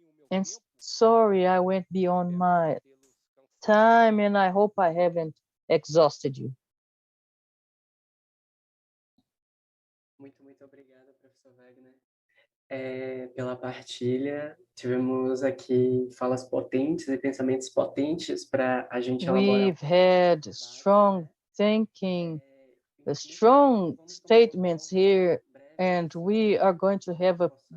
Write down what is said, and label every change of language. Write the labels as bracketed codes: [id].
[en] And sorry, I went beyond my time, and I hope I haven't exhausted you. [pt] Muito obrigada, professor Wagner, pela partilha. Tivemos aqui falas potentes e pensamentos potentes para a gente elaborar. [en] We've had strong thinking, strong statements here, and we are going to have a